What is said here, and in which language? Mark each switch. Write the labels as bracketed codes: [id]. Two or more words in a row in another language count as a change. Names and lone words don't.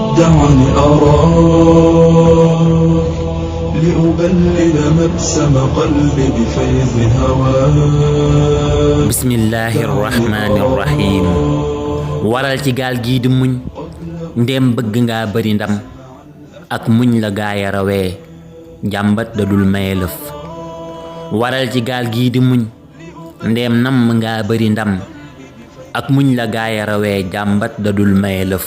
[ar] دعني أراك لأبلل مبسم قلبي بفيض هواك. بسم الله الرحمن الرحيم. [wo] waral ci gaal gii di muñ ndéem bëgg nga bari ndam ak muñ la gaaya rawee jàmbat da dul maye lëf. waral ci gaal gii di muñ ndéem namm nga bari ndam ak muñ la gaaya rawee jàmbat da dul maye lëf.